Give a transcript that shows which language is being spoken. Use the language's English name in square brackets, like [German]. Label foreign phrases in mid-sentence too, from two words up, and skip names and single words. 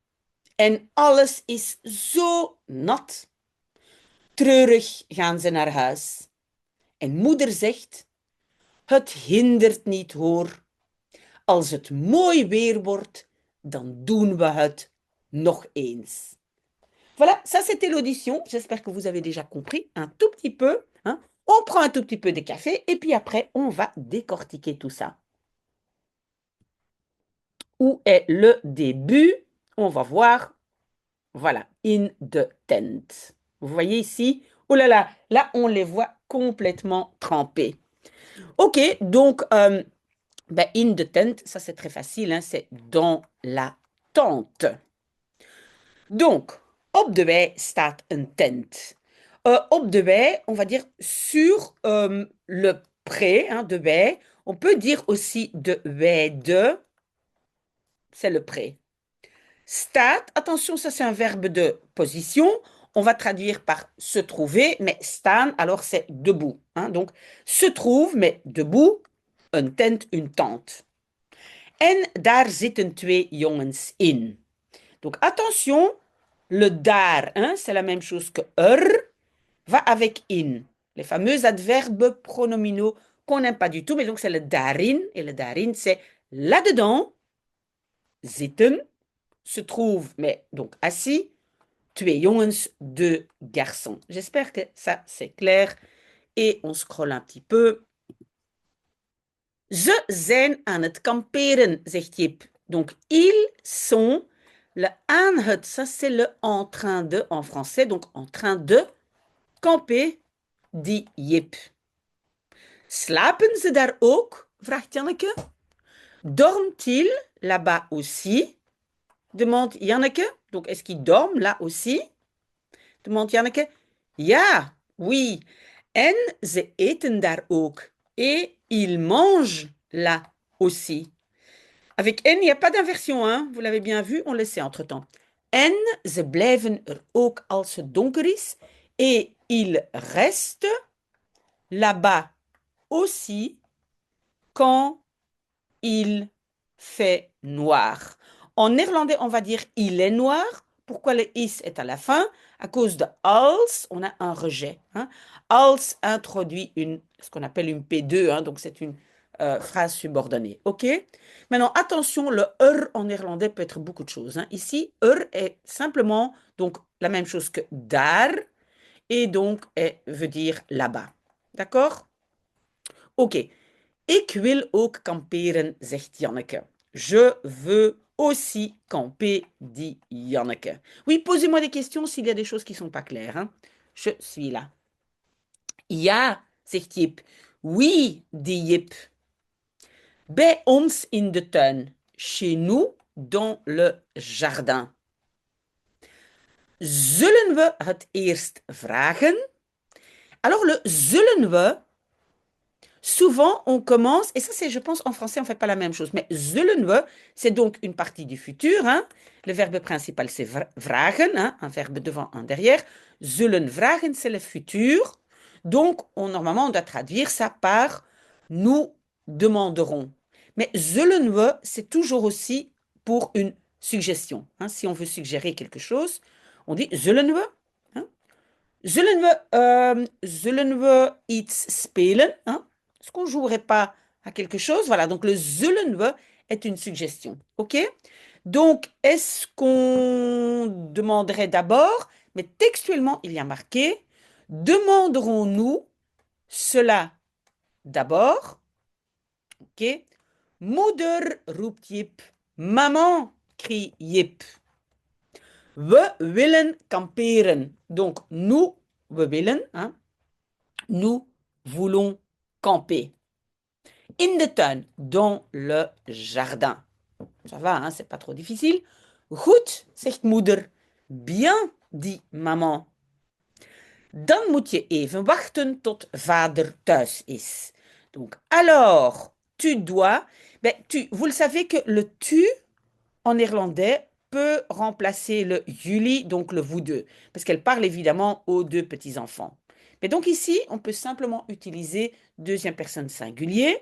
[Dutch] En alles is zo nat. Treurig gaan ze naar huis. En moeder zegt: Het hindert niet, hoor. Als het mooi weer wordt, dan doen we het nog eens. [French] Voilà, ça c'était l'audition. J'espère que vous avez déjà compris un tout petit peu, hein. On prend un tout petit peu de café et puis après, on va décortiquer tout ça. Où est le début? On va voir. Voilà, [Dutch] in the tent. [French] Vous voyez ici? Oh là là, là, on les voit complètement trempés. Ok, donc, ben, [Dutch] in the tent, [French] ça c'est très facile, hein, c'est dans la tente. Donc, [Dutch] op de wei staat een tent. Op de wei, [French] on va dire sur le pré, hein, [Dutch] de wei. [French] On peut dire aussi [Dutch] de weide, [French] c'est le pré. Staat, attention, ça c'est un verbe de position. On va traduire par se trouver, mais staan, alors c'est debout, hein. Donc, se trouve, mais debout. [Dutch] een tent, [French] une tente. [Dutch] En daar zitten twee jongens in. [French] Donc attention, le daar, hein, c'est la même chose que va avec in. Les fameux adverbes pronominaux qu'on n'aime pas du tout, mais donc c'est le daarin. Et le daarin, c'est là-dedans, zitten, se trouve, mais donc assis, [Dutch] twee jongens, [French] deux garçons. J'espère que ça, c'est clair. Et on scrolle un petit peu. [Dutch] Ze zijn aan het kamperen, zegt Jip. [French] Donc, ils sont, le [Dutch] aan het, [French] ça c'est le en train de en français, donc en train de camper, dit Jip. [Dutch] Slapen ze daar ook? Vraagt Janneke. [French] Dorment-ils là-bas aussi? Demande Janneke. Donc, est-ce qu'ils dorment là aussi? Demande Janneke. Ja, oui. [Dutch] En ze eten daar ook. [French] Et ils mangent là aussi. Avec N, il n'y a pas d'inversion, hein? Vous l'avez bien vu, on le sait entre-temps. [Dutch] En ze blijven er ook als het donker is. [French] Et ils restent là-bas aussi quand il fait noir. En néerlandais, on va dire il est noir. Pourquoi le is est à la fin? À cause de als, on a un rejet. Hein? Als introduit ce qu'on appelle une P2, hein, donc c'est une phrase subordonnée. OK? Maintenant, attention, le en néerlandais peut être beaucoup de choses. Hein. Ici, est simplement donc la même chose que daar et donc veut dire là-bas. D'accord? OK. [Dutch] Ik wil ook kamperen, zegt Janneke. [French] Je veux aussi camper, dit Janneke. Oui, posez-moi des questions s'il y a des choses qui ne sont pas claires. Hein. Je suis là. [Dutch] Ja, zegt Jip. [French] Oui, dit Jip. [Dutch] Bij ons in de tuin. [French] Chez nous, dans le jardin. [Dutch] Zullen we het eerst vragen? [French] Alors, le [Dutch] zullen we, [French] souvent, on commence, et ça, c'est, je pense, en français, on ne fait pas la même chose, mais [Dutch] zullen we, [French] c'est donc une partie du futur. Hein. Le verbe principal, c'est vragen, hein, un verbe devant, un derrière. [Dutch] Zullen vragen, [French] c'est le futur. Donc, normalement, on doit traduire ça par nous demanderons. [Dutch] Mais zullen we, [French] c'est toujours aussi pour une suggestion. Hein. Si on veut suggérer quelque chose, on dit [Dutch] zullen we. [French] Hein. [Dutch] Zullen we iets spelen? [French] Hein? Est-ce qu'on ne jouerait pas à quelque chose? Voilà, donc le [Dutch] zullen we [French] est une suggestion. OK? Donc, est-ce qu'on demanderait d'abord, mais textuellement, il y a marqué, demanderons-nous cela d'abord? [Dutch] OK? Moeder roept Jip. [French] Maman, crie [Dutch] Jip. We willen kamperen. [French] Donc, nous, [Dutch] we willen, [French] hein, nous voulons camper. [Dutch] In de tuin, [French] dans le jardin. Ça va, hein, c'est pas trop difficile. [Dutch] Goed, zegt moeder. [French] Bien, dit maman. [Dutch] Dan moet je even wachten tot vader thuis is. [French] Donc, alors, tu dois... Ben, vous le savez que le tu, en néerlandais, peut remplacer le jullie, donc le vous deux, parce qu'elle parle évidemment aux deux petits-enfants. Mais donc ici, on peut simplement utiliser deuxième personne singulier.